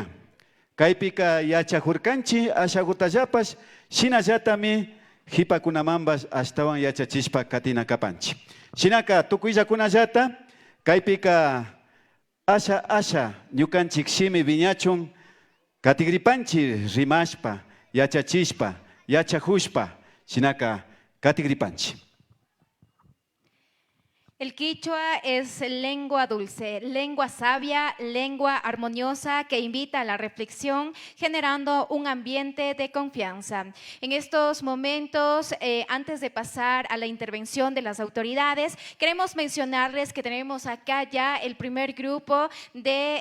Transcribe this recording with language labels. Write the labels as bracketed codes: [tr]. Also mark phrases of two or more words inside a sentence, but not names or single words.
[qu] Kaypika yachajurkanchi ashagutallapas, shinallata mi hipakunamambas ashtawan yachachishpa katina kapanchi. Shinaka tukuyllakunallata, kaypika asha ñukanchik shimi viñachun katigripanchi rimashpa, yachachishpa, yachajushpa, shinaka katigripanchi. [es] El quichua es lengua dulce, lengua sabia, lengua armoniosa que invita a la reflexión, generando un ambiente de confianza. En estos momentos, antes de pasar a la intervención de las autoridades, queremos mencionarles que tenemos acá ya el primer grupo de